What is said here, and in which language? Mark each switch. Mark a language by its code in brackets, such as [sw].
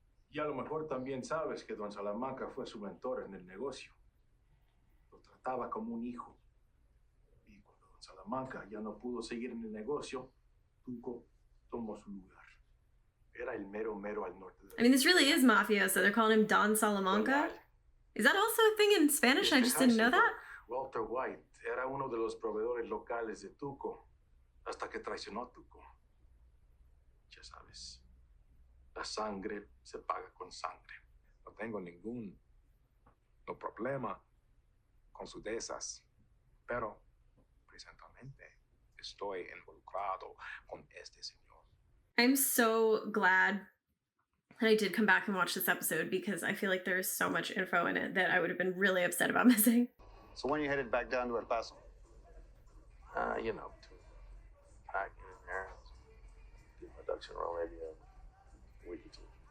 [es] Y a lo mejor también sabes que don Salamanca fue su mentor en el negocio. Lo trataba como un hijo. Y cuando don Salamanca ya no pudo seguir en el negocio, Tuco tomó su lugar. Era el mero mero al norte de... [en] I mean, this really is mafioso. They're calling him Don Salamanca. Is that also a thing in Spanish? I just didn't know that. [es] Walter White era uno de los proveedores locales de Tuco, hasta que traicionó a Tuco. Ya sabes, la sangre se paga con sangre. No tengo ningún problema con sus desas, pero presentemente estoy involucrado con este señor. [en] I'm so glad that I did come back and watch this episode because I feel like there's so much info in it that I would have been really upset about missing. So when you headed back down to El Paso? You know, between packing and there, do my ducks in a row, maybe a week or two.